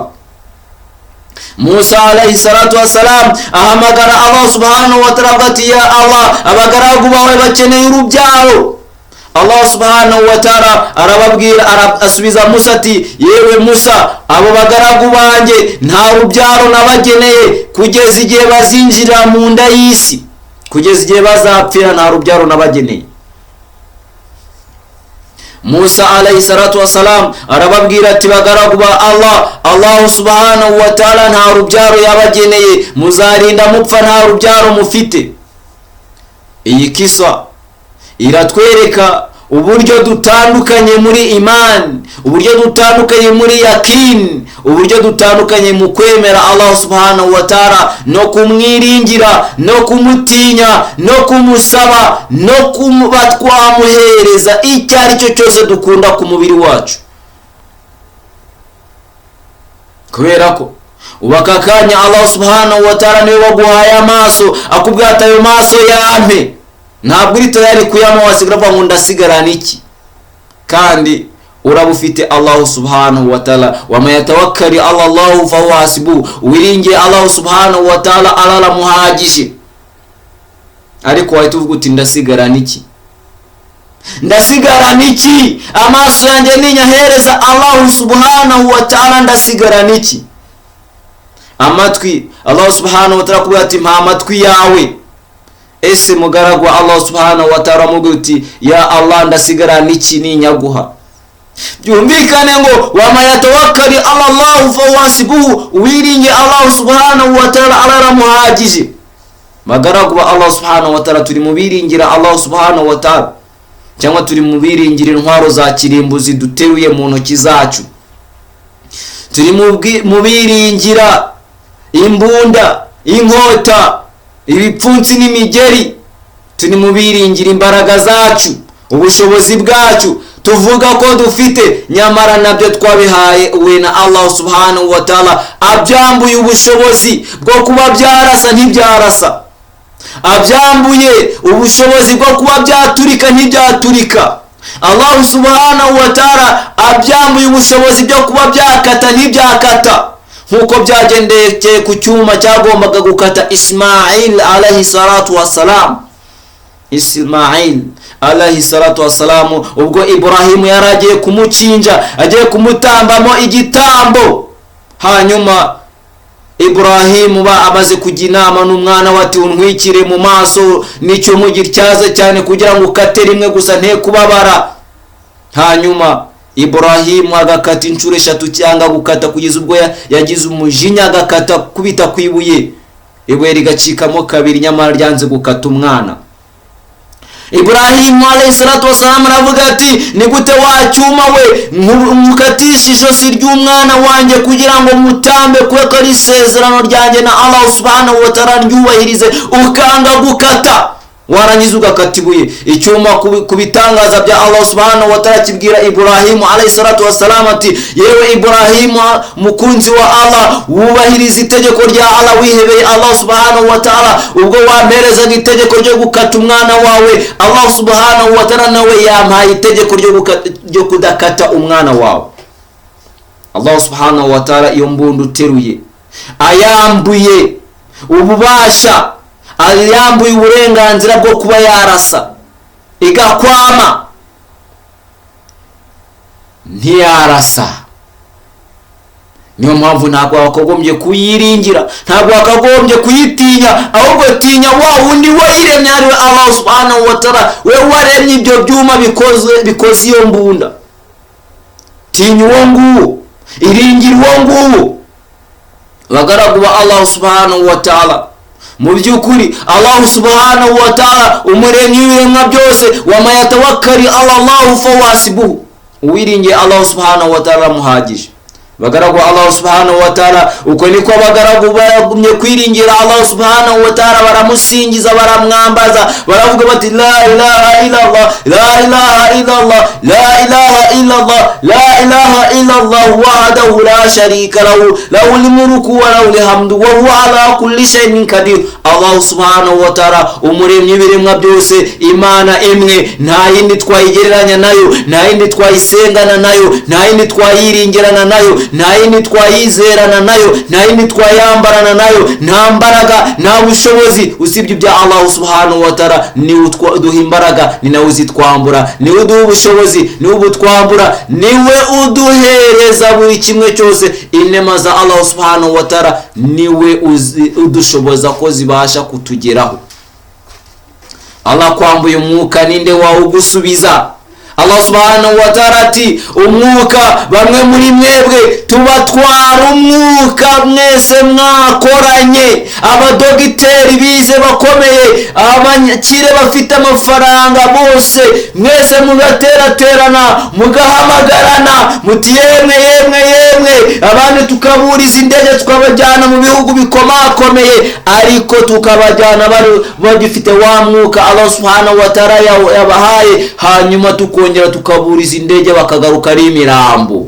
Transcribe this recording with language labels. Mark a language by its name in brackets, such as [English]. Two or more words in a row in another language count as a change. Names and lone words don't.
[Kinyarwanda] Musa [Arabic] عليه الصلاة والسلام [Kinyarwanda] ahamagara [Arabic] الله سبحانه وتعالى [Kinyarwanda] ati [Arabic] يا الله, [Kinyarwanda] abagaragu bawe bakeneye urubyaro. [Arabic] الله سبحانه وتعالى [Kinyarwanda] arababwira, asubiza Musa ati yewe Musa, abo bagaragu banjye nta rubyaro nabageneye kugeza igihe bazinjira mu nda y'isi, kugeza igihe bazapfira nta rubyaro nabageneye. Musa [Arabic] عليه الصلاة والسلام [Kinyarwanda] arababwira ati bagaragu ba [Arabic] الله سبحانه وتعالى [Kinyarwanda] nta rubyaro yabageneye, muzarinda mupfa nta rubyaro mufite. Iyi kisa iratwereka uburyo dutandukanye muri iman, uburyo dutandukanye muri yakin, uburyo dutandukanye mu kwemera [Arabic] الله سبحانه وتعالى, [Kinyarwanda] no kumwiringira, no kumutinya, no kumusaba, no twamuhereza icyo ari cyo cyose dukunda ku mubiri wacu. Kubera ko ubaka kanya [Arabic] الله سبحانه وتعالى [Kinyarwanda] niwe waguhaye amaso, akubwira ati ayo maso yampe, ntabwo uri tayari kuyama wasigara ngo ndasigarana iki? Kandi urabufite [Arabic] الله سبحانه وتعالى, ومن يتوكل على الله فهو حسبه, [Kinyarwanda] wiringiye [Arabic] الله سبحانه وتعالى [Kinyarwanda] alala muhagije. Ariko wahita uvuga uti ndasigarana iki? Ndasigarana iki? Amaso yanjye ninyahereza [Arabic] الله سبحانه وتعالى, [Kinyarwanda] ndasigarana iki? Amatwi, [Arabic] الله سبحانه وتعالى [Kinyarwanda] kubwira ati mpa amatwi yawe. Ese mugaragu wa [Arabic] الله سبحانه وتعالى [Kinyarwanda] mubwira uti [Arabic] يا الله, [Kinyarwanda] ndasigarana iki ninyaguha? Byumvikane ngo [Arabic] ومن يتوكل على الله فهو حسبه, [Kinyarwanda] wiringiye [Arabic] الله سبحانه وتعالى [Kinyarwanda] alala muhagije. Magaragu wa [Arabic] الله سبحانه وتعالى, [Kinyarwanda] turi mubiringira [Arabic] الله سبحانه وتعالى, [Kinyarwanda] cyangwa turi mubiringira intwaro za kirimbuzi duteruye mu ntoki zacu? Turi mubiringira imbunda, inkota, ibipfunsi n'imigeri? Turi mubiringira imbaraga zacu, ubushobozi bwacu tuvuga ko dufite, nyamara nabyo twabihaye we na [Arabic] الله سبحانه وتعالى. [Kinyarwanda] Abyambuye ubushobozi bwo kuba byarasa ntibyarasa, abyambuye ubushobozi bwo kuba byaturika ntibyaturika. [Arabic] الله سبحانه وتعالى [Kinyarwanda] abyambuye ubushobozi bwo kuba byakata ntibyakata, nkuko byagendekeye ku cyuma cyagombaga gukata Ismail [Arabic] عليه الصلاة والسلام. [Kinyarwanda] Ismail [Arabic] عليه الصلاة والسلام, [Kinyarwanda] ubwo Ibrahim yaragiye kumucinja, agiye kumutambamo igitambo, hanyuma Ibrahim amaze kujya inama n'umwana we ati untwikire mu maso n'icyo mugityaze cyane kugira ngo ukate rimwe gusa nte kubabara. hanyuma Ibrahimu agakata inshuro 3 cyangwa gukata kugeza ubwo yagize umujinya, agakata kubita kwibuye, ibuye rigacikamo 2 nyamara ryanze gukata umwana. Ibrahimu [Arabic] عليه الصلاة والسلام [Kinyarwanda] aravuga ati, ni gute wacyuma we mukatisha ijosi ry'umwana wanjye kugira ngo mutambe, kuko ari isezerano ryanjye na [Arabic] الله سبحانه وتعالى [Kinyarwanda] ryubahirize, ukanga gukata warangiza ugakata ibuye. Icyuma kubitangaza bya [Arabic] الله سبحانه وتعالى [Kinyarwanda] kibwira Ibrahimu [Arabic] عليه الصلاة والسلام [Kinyarwanda] ati, yewe Ibrahimu mukunzi wa Allah, wubahiriza itegeko rya Allah, wihebeye [Arabic] الله سبحانه وتعالى. [Kinyarwanda] Ubwo wamperezaga itegeko ryo gukata umwana wawe, [Arabic] الله سبحانه وتعالى [Kinyarwanda] nawe yampaye itegeko ryo kudakata umwana wawe. [Arabic] الله سبحانه وتعالى [Kinyarwanda] iyo mbundu teruye ayambuye ububasha, ayambuye uburenganzira bwo kuba yarasa, igakwama ntiyarasa. Niyo mpamvu ntabwo wakagombye kuyiringira, ntabwo wakagombye kuyitinya, ahubwo tinya wa wundi wayiremye ari [Arabic] الله سبحانه وتعالى, [Kinyarwanda] we waremye ibyo byuma bikoze iyo mbunda. Tinya uwo nguwo, iringira uwo nguwo. Bagaragu ba [Arabic] الله سبحانه وتعالى, [Kinyarwanda] mu by'ukuri [Arabic] الله سبحانه وتعالى [Kinyarwanda] umuremyi w'ibiremwa byose, [Arabic] ومن يتوكل على الله فهو حسبه, [Kinyarwanda] uwiringiye [Arabic] الله سبحانه وتعالى [Kinyarwanda] muhagije. Bagaragu [Arabic] الله سبحانه وتعالى [Kinyarwanda] uko niko bagaragu bagumye kwiringira [Arabic] الله سبحانه وتعالى, [Kinyarwanda] baramusingiza, baramwambaza, baravuga bati [Arabic] لا إله إلا الله لا إله إلا الله لا إله إلا الله لا إله إلا الله وحده لا شريك له له الملك وله الحمد وهو على كل شيء قدير. الله سبحانه وتعالى [Kinyarwanda] umuremyi w'ibiremwa byose, Imana imwe, nta yindi twayigereranya nayo, nta yindi twayisengana nayo, nta yindi twayiringirana nayo, nta yindi twayizerana nayo, nta yindi twayambarana nayo, nta mbaraga, nta bushobozi usibye bya [Arabic] الله سبحانه وتعالى. [Kinyarwanda] Ni uduha imbaraga, ni nawe uzitwambura, ni uduha ubushobozi, ni ubutwambura, niwe uduhereza buri kimwe cyose. Inema za [Arabic] الله سبحانه وتعالى [Kinyarwanda] niwe udushoboza ko zibasha kutugeraho. Allah kwambuye umwuka, ninde wawugusubiza? [Arabic] الله سبحانه وتعالى [Kinyarwanda] ati, umwuka bamwe muri mwebwe tubatwara umwuka mwese mwakoranye, abadogiteri bize bakomeye, abakire bafite amafaranga bose, mwese mugateraterana mugahamagarana muti yemwe yemwe yemwe, abandi tukaburiza indege tukabajyana mu bihugu bikomakomeye, ariko tukabajyana bagifite wa mwuka [Arabic] الله سبحانه وتعالى [Kinyarwanda] yabahaye, hanyuma tukongera tukaburiza indege bakagaruka ari imirambo.